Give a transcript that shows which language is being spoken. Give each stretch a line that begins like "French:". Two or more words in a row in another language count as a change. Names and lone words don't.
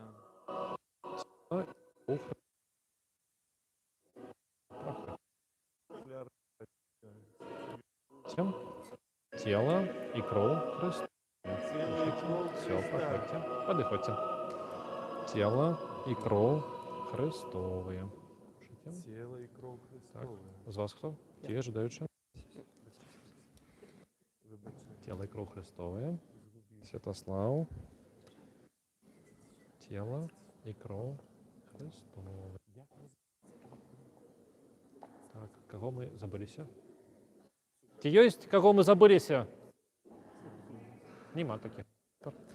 Russian: Тело и кровь Христовые. Проходьте. Тело и кровь Христовые. Тело и кровь Все, Христа. проходьте. Подыходьте. Тело и кровь Христовые. Слушайте. Тело и кровь
Ukrainian: Так,
Russian: Христовые.
Ukrainian: з вас хто? Ті ожидаючі? Вибачте.
Russian: Тело и кровь Христовые. Святослав. Тело и кровь Христовые. Так, кого мы забылися? Ті есть, кого мы забылися?
Ukrainian: Нема таких. Так.